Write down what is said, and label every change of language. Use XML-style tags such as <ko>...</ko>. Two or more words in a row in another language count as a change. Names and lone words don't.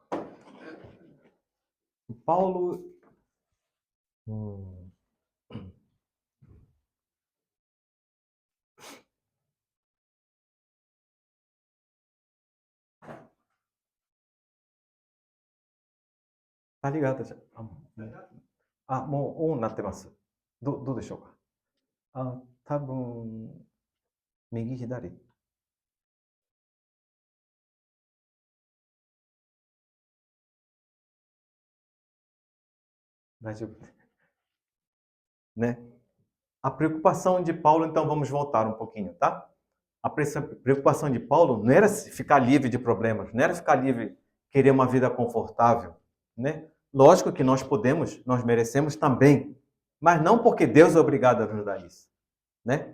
<pt>Paulo. Tá ligado?</pt> <ja>もうオンになってます。どうでしょうか。多分右左。大丈夫。Né?</ja> <pt>A preocupação de Paulo, então vamos voltar um pouquinho, tá? A preocupação de Paulo não era ficar livre de problemas, não era ficar livre, querer uma vida confortável, né? Lógico que nós podemos, nós merecemos também, mas não porque Deus é obrigado a nos dar isso, né?</pt>